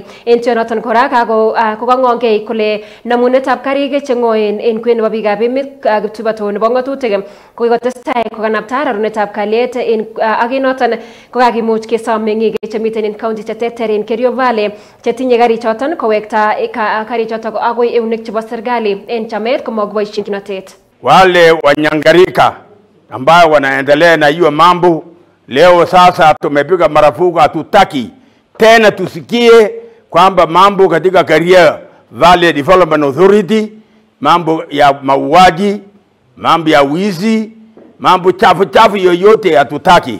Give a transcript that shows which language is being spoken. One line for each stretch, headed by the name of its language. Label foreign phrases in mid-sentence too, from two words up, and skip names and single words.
Kalenjin: En tuyonoton kora kokangongei kole namunetab karik chengoen en kwen nebo biikab emet kiptubato nebo ngatutik kokotestai kokanapta rarunetab kalyet en ak noton kokakimuch kesom meng'ik chemiten en county cheterter en Kerio Valley chetinye karichoton kowekta karichoton agoi eunek chebo serikali en chamet komokiboisien kinotet.
Swahili: Wale wanyangarika ambao wanaendelea na hiyo mambo leo sasa tumepiga marufuku, hatutaki tena tusikie kwamba mambo katika Kerio Valley Development Authority, mambo ya mauaji, mambo ya wizi, mambo chafu yoyote hatutaki.